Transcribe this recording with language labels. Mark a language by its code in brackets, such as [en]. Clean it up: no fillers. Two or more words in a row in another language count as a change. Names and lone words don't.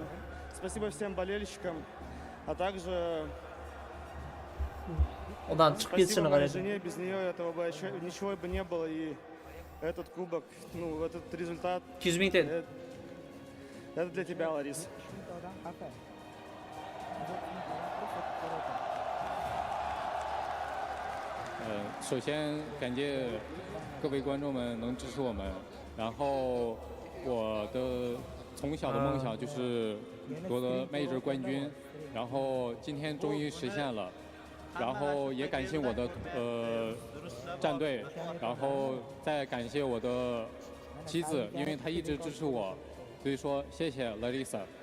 [ru] Спасибо всем болельщикам, а также спасибо моей жене, без нее этого бы еще ничего бы не было, и этот кубок, ну, этот результат, это для тебя, Ларис. [zh] 首先感谢各位观众们能支持我们，然后我的从小的梦想就是夺得 Major 冠军，然后今天终于实现了，然后也感谢我的战队，然后再感谢我的妻子，因为她一直支持我，所以说谢谢 Larissa。